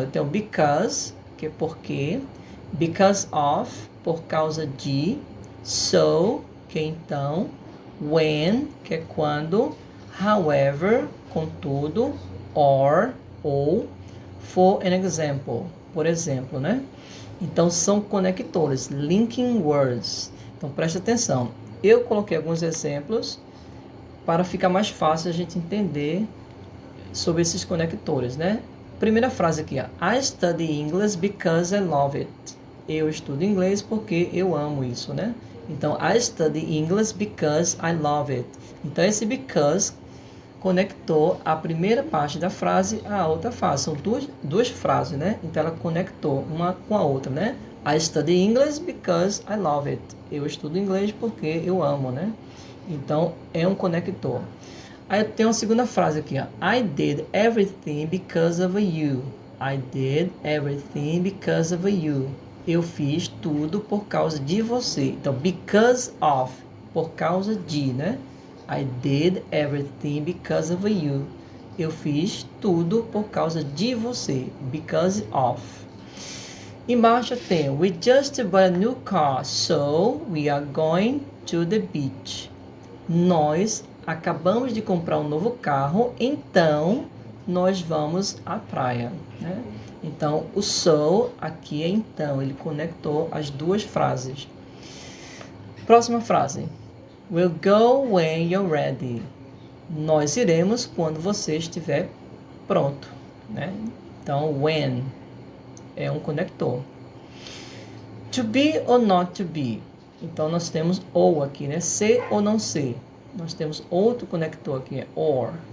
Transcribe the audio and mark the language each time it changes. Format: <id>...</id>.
<pt>Eu tenho because, que é porque, because of, por causa de, so, que é então, when, que é quando, however, contudo, or, ou,</pt> <en>for an example,</en> <pt>por exemplo, né? Então, são conectores, linking words. Então, preste atenção. Eu coloquei alguns exemplos para ficar mais fácil a gente entender sobre esses conectores, né? Primeira frase aqui, ó.</pt> <en>I study English because I love it.</en> <pt>Eu estudo inglês porque eu amo isso, né? Então,</pt> <en>I study English because I love it.</en> <pt>Então, esse because conectou a primeira parte da frase à outra frase. São duas frases, né? Então, ela conectou uma com a outra, né?</pt> <en>I study English because I love it.</en> <pt>Eu estudo inglês porque eu amo, né? Então, é um conector. Aí tem uma segunda frase aqui, ó.</pt> <en>I did everything because of you. I did everything because of you.</en> <pt>Eu fiz tudo por causa de você. Então, because of, por causa de, né?</pt> <en>I did everything because of you.</en> <pt>Eu fiz tudo por causa de você.</pt> <en>Because of.</en> <pt>Embaixo tem,</pt> <en>we just bought a new car, so we are going to the beach.</en> <pt>Nós acabamos de comprar um novo carro, então nós vamos à praia, né? Então, o so aqui é então, ele conectou as duas frases. Próxima frase.</pt> <en>We'll go when you're ready.</en> <pt>Nós iremos quando você estiver pronto, né? Então, when é um conector.</pt> <en>To be or not to be.</en> <pt>Então, nós temos ou aqui, né? Ser ou não ser. Nós temos outro conector aqui, é or.</pt>